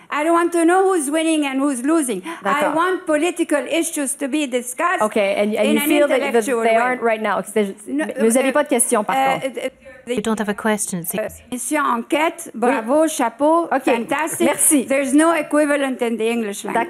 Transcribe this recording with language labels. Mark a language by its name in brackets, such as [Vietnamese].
[English] I don't want to know who's winning and who's losing. I want political issues to be discussed. Okay, and you feel that they aren't right now. [French] Vous n'avez pas de questions, par contre. [English] You don't have a question. [French] Mission enquête, bravo, chapeau, fantastic. Merci. [English] There's no equivalent in the English language.